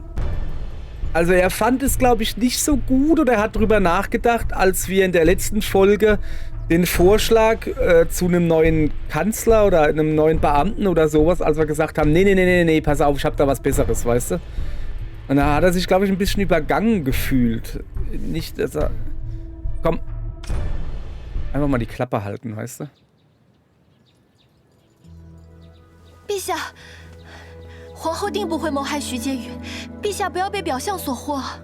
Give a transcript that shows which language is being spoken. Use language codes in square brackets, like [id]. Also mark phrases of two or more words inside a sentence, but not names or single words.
[de] Also er fand es, glaube ich, nicht so gut oder er hat drüber nachgedacht, als wir in der letzten Folge den Vorschlag zu einem neuen Kanzler oder einem neuen Beamten oder sowas, als wir gesagt haben, nee, pass auf, ich habe da was Besseres, weißt du? Und da hat er sich, glaube ich, ein bisschen übergangen gefühlt. Nicht, dass er... Komm. Einfach mal die Klappe halten, weißt du? [zh] 陛下，皇后定不会谋害徐婕妤，陛下不要被表象所惑。